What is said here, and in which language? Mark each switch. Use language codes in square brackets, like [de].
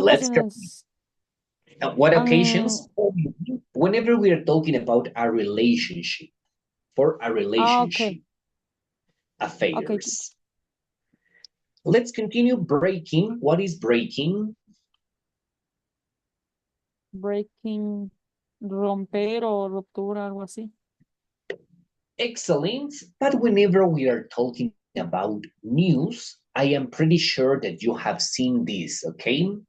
[en] let's go. [es] ocasiones? [en] What occasions? Whenever we are talking about a relationship, for a relationship, Okay. affairs. Okay. Let's continue breaking. What is breaking? [es] Breaking, romper o ruptura, algo así. [en] Excellent. But whenever we are talking about news, I am pretty sure that you have seen this, okay?